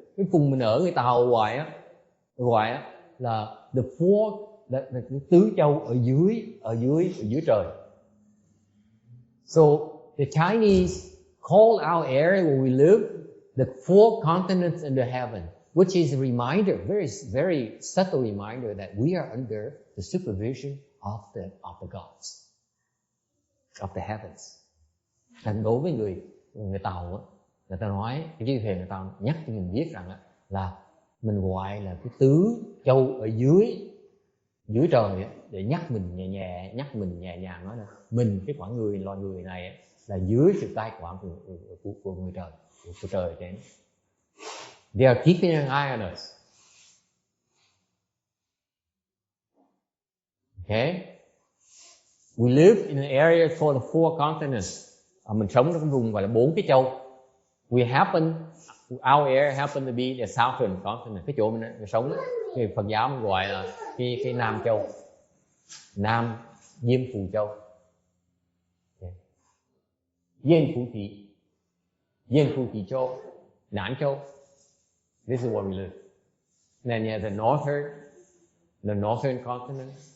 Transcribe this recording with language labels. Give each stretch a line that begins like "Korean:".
Vietnamese: Cái vùng mình ở người Tàu gọi á là
English: the four,
Vietnamese: the tứ châu ở dưới trời.
English: So the Chinese call our area where we live the four continents under heaven, which is a reminder, very subtle reminder that we are under the supervision of the gods, of the heavens.
Vietnamese: Thành đối với người Tàu á, người ta nói cái chữ thề, người ta nhắc cho mình biết rằng là mình gọi là cái tứ châu ở dưới trời á, để nhắc mình nhẹ nhàng nói là mình, cái loài người này là dưới sự cai quản của người trời, của trời trên.
English: They are keeping an eye on us. Okay, we live in an area called the four continents.
Vietnamese: Mình sống trong vùng gọi là 4 cái châu.
English: Our area happen to be the southern continent.
Vietnamese: Cái chỗ mình sống, cái Phật giáo mình gọi là cái Nam Châu, Nam Diêm Phù Châu, Diêm Phù Thị Châu, Nản Châu.
English: This is where we live. And then you have the northern continent.